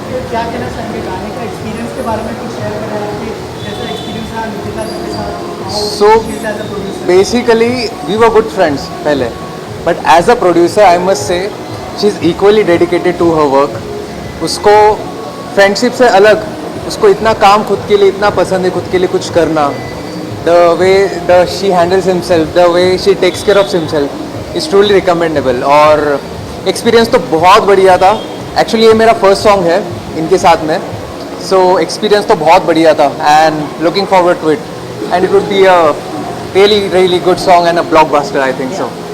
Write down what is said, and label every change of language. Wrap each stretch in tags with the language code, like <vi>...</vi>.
<hi>क्या कहना चाहेंगे गाने का एक्सपीरियंस के बारे में कुछ शेयर करें कि जैसा एक्सपीरियंस रहा निकिता जी के साथ</hi> <en>So basically we were good friends पहले, but as a producer I must say she is equally dedicated to her work.</en> <hi>उसको फ्रेंडशिप से अलग उसको इतना काम खुद के लिए इतना पसंद है, खुद के लिए कुछ करना.</hi> <en>The way she handles himself, the way she takes care of himself is truly recommendable.</en> <hi>और एक्सपीरियंस तो बहुत बढ़िया था. एक्चुअली ये मेरा फर्स्ट सॉन्ग है इनके साथ में, सो एक्सपीरियंस तो बहुत बढ़िया था</hi> <en>And looking forward to it and it would be a really good song and a blockbuster I think so.</en>